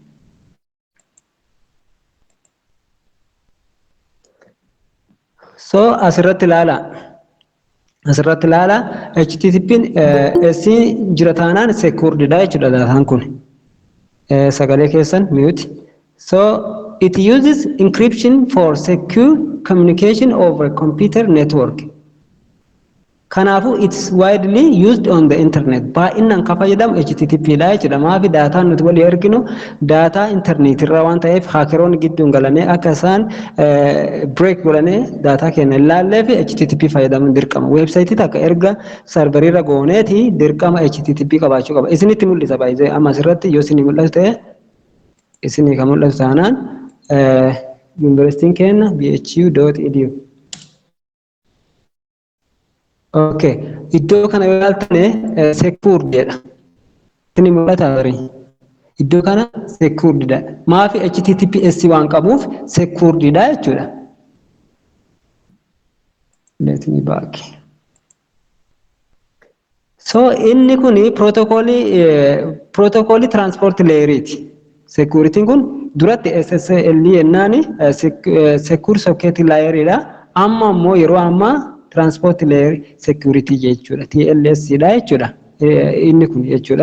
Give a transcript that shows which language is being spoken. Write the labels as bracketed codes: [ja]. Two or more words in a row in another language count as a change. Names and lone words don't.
[om] So asirratti ilaala. Asirratti ilaala HTTP'n jira taanaan secured dha jechuudha daataan kun. Sagalee keessan mute. [en] So it uses encryption for secure communication over computer network. Kanaafuu it's widely used on the internet. [om] Baay'inaan kan fayyadamu HTTP dha jechuudha. Maafi daataan nuti walii erginu daataa internet irraa waan ta'eef haakeroonni gidduun galanii akka isaan break godhanii daataa keenya ilaallee fi HTTP fayyadamuun dirqama. Websaayitii takka erga serverii irra gooneeti dirqama HTTP qabaachuu qaba. Isinitti mul'isa baay'ee amma asirratti yoo isinii mul'atu ta'e isinii kan mul'atu taanaan yuunivarsiitiin keenya bhu.edu. Okay, iddoo kana yoo ilaaltan secured dha. Isinii mul'ata barii. Iddoo kana secured dha. Maafi HTTPS waan qabuuf secured dha jechuudha. [en] Let me back. [om] So inni kun [en] protocol transport layeriti. [om] Security kun duratti SSL yennaani [en] secure socket layeridha. [om] Amma immoo yeroo ammaa [en] transport layer security [om] jechuudha. TLS dha jechuudha. Inni kun jechuudha.